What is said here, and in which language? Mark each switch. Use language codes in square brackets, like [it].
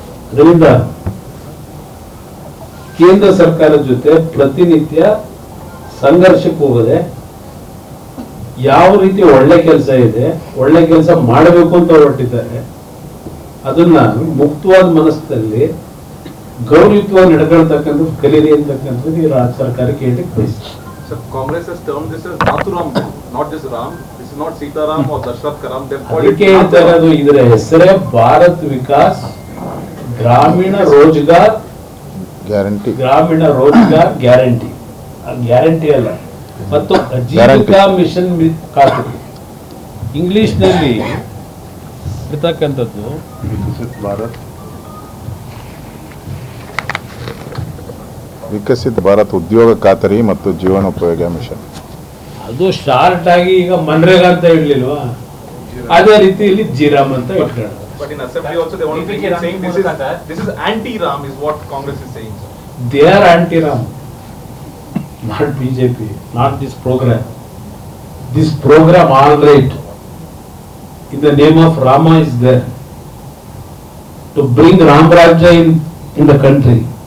[kn] ಅದರಿಂದ ಕೇಂದ್ರ ಸರ್ಕಾರದ ಜೊತೆ ಪ್ರತಿನಿತ್ಯ ಸಂಘರ್ಷಕ್ಕೆ ಹೋಗದೆ ಯಾವ ರೀತಿ ಒಳ್ಳೆ ಕೆಲಸ ಇದೆ, ಒಳ್ಳೆ ಕೆಲಸ ಮಾಡಬೇಕು ಅಂತ ಹೊರಟಿದ್ದಾರೆ, ಅದನ್ನ ಮುಕ್ತವಾದ ಮನಸ್ಸಿನಲ್ಲಿ ಗೌರವಯುತವಾಗಿ ನಡ್ಕೊಳ್ತಕ್ಕಂಥದ್ದು ಕಲೀರಿ ಅಂತಕ್ಕಂಥದ್ದು ಈ ರಾಜ್ಯ ಸರ್ಕಾರಕ್ಕೆ ಹೇಳಲಿಕ್ಕೆ ಬಯಸ್ತಾರೆ. [en] So Congress has termed this as Nathuram bill, not just Ram. This is not Sitaram or Dashrath Karam. [kn] ಅದಕ್ಕೆ ಹೇಳ್ತಾ ಇರೋದು ಇದರ ಹೆಸರೇ Bharat Vikas Grameen Rozgar guarantee. Grameen Rozgar guarantee, guarantee ಅಲ್ಲ, ಮತ್ತು ಜೀವಿಕಾ ಮಿಷನ್ ಖಾತೆ ಇಂಗ್ಲಿಷ್ ನಲ್ಲಿ ಇರ್ತಕ್ಕಂಥದ್ದು. ವಿಕಸಿತ ಭಾರತ್ ಉದ್ಯೋಗ ಖಾತರಿ ಮತ್ತು ಜೀವನೋಪಯೋಗ ಮಿಷನ್. ಅದು ಶಾರ್ಟ್ ಆಗಿ ಈಗ ಮನ್ರೇಗಾ ಅಂತ ಇಡ್ಲಿಲ್ವಾ, ಅದೇ ರೀತಿ ಇಲ್ಲಿ ಜಿರಾಮ್ ಅಂತ ಇಟ್ಕೊಂಡು. [en] But in assembly also the only thing is saying this is anti-Ram is what Congress is saying. They are anti-Ram, not BJP, not this program. This program all right in the name of Rama is there to bring Ram Rajya in the country.